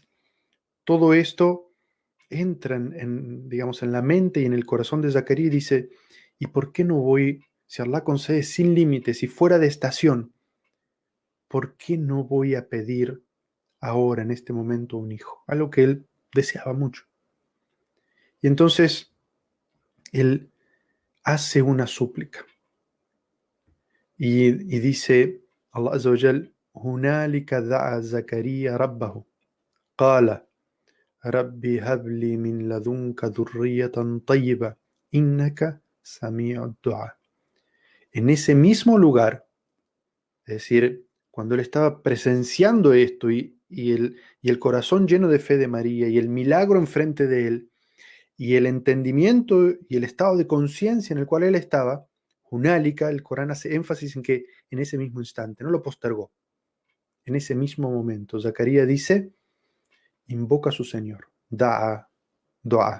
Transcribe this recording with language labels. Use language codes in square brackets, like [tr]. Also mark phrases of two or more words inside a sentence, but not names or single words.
[es] Todo esto entra digamos, en la mente y en el corazón de Zacarías y dice, ¿y por qué no voy, si Allah concede sin límites y fuera de estación, por qué no voy a pedir ahora, en este momento, un hijo? Algo que él deseaba mucho. Y entonces él hace una súplica y dice, [ar] الله عز وجل, هنالك دعا زكريا ربه قال رب هب لي من لدنك ذرية طيبة إنك سميع الدعاء. [es] En ese mismo lugar, es decir, cuando él estaba presenciando esto y el corazón lleno de fe de María y el milagro enfrente de él y el entendimiento y el estado de conciencia en el cual él estaba, Hunálika, el Corán hace énfasis en que en ese mismo instante, no lo postergó, en ese mismo momento, Zacarías dice, invoca a su Señor, da'a, doa.